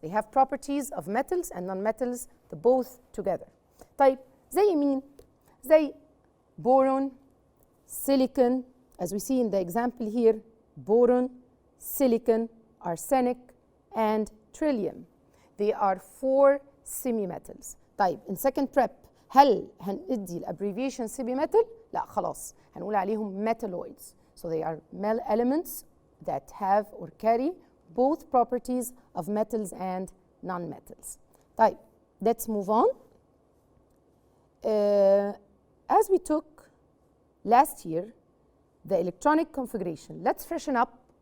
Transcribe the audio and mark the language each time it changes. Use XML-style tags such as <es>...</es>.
<en>They have properties of metals and non-metals, the both together.</en> <ar>طيب, زي مين؟ زي</ar> <en>boron, silicon, as we see in the example here, boron, silicon, arsenic, and trillium. They are 4 semi-metals.</en> <ar>طيب,</ar> <en>in second prep</en> <ar>هل هندي الابريفيشن semi-metal؟ لا خلاص, هنقول عليهم metalloids.</ar> <en>So they are elements that have or carry both properties of metals and non-metals. طيب, let's move on. As we took last year, the electronic configuration. Let's freshen up.</en>